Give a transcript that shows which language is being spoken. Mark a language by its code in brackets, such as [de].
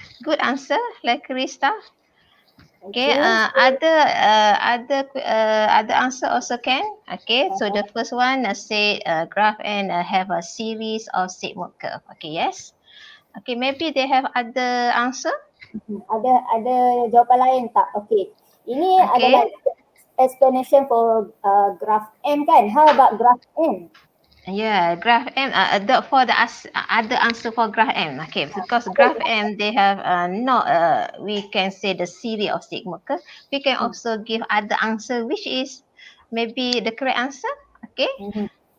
[en] Good answer, like Krista. Okay, other answer also can. Okay, so the first one say graph and have a series of sigmoid curve. Okay, yes. Okay, maybe they have other answer. [ms] Ada jawapan lain tak? [en] Okay, [ms] ini adalah [en] explanation for graph M [ms] kan? [en] How about graph N? Yeah, graph M. For the other answer for graph M. Okay, because graph M they have we can say the series of sigmoid curve. We can also give other answer which is maybe the correct answer. Okay.